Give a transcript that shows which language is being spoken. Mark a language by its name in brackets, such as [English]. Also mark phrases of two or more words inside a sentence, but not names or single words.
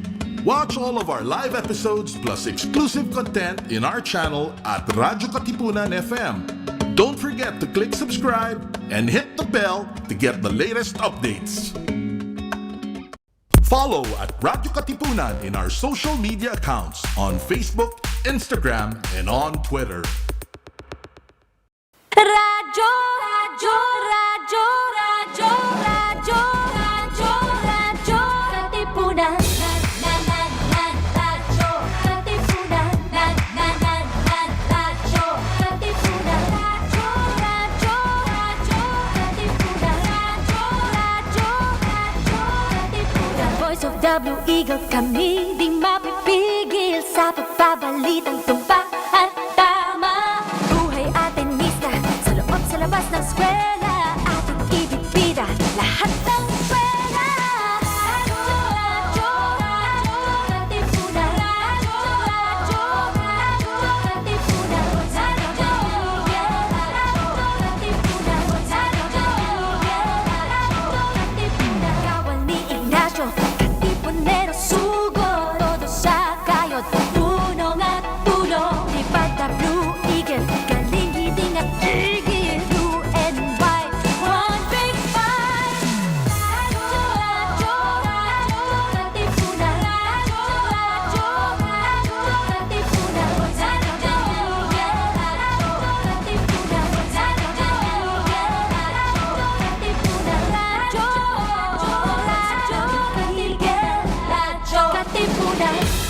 [English] Watch all of our live episodes plus exclusive content in our channel at radyo-katipunan FM. Don't forget to click subscribe and hit the bell to get the latest updates. Follow at radyo-katipunan in our social media accounts on Facebook, Instagram, and on Twitter. Radyo, radyo, radyo, radyo, radyo, radyo, radyo, katipunan. Radyo, katipunan. Radyo, katipunan. Radyo, radyo, radyo, katipunan. Radyo, katipunan. Voice of W Eagle, [Filipino] kami di mapipigil sa pagbabalitang tumpak at tama. Buhay atenista sa loob sa labas ng eskwela, ating ibibida lahat ng pera. Radyo, radyo, katipunan. Radyo, radyo, radyo, katipunan. Radyo, katipunan. Radyo, kawal ni Ignacio, katipunero sugo, todo sa kayod, tulong at tulong. Lipad na Blue Eagle, galing hiting at tigil, [English] blue and white, one big fight. Radyo, radyo, radyo, katipunan. Radyo, radyo, radyo, katipunan. Radyo, katipunan. Radyo, radyo, katipunan.